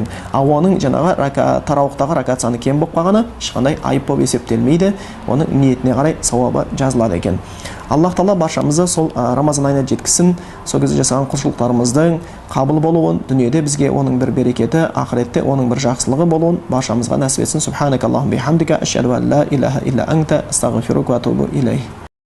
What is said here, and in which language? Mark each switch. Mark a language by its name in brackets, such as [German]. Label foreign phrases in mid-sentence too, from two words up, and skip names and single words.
[Kazakh] Оның жаңағы тарауықтағы ракат саны кем болып қалғаны ешқандай айып болып есептелмейді, оның ниетіне қарай сауабы жазылады екен. Аллах Тағала баршамызды сол Рамазан айына жеткізсін, сол кезде жасаған құлшылықтарымыздың қабыл болуын, дүниеде бізге оның бір берекеті, ақыретте оның бір жақсылығы болуын баршамызға нәсіп етсін. [Arabic] سبحانك اللهم وبحمدك، أشهد أن لا إله إلا أنت، أستغفرك وأتوب إليك.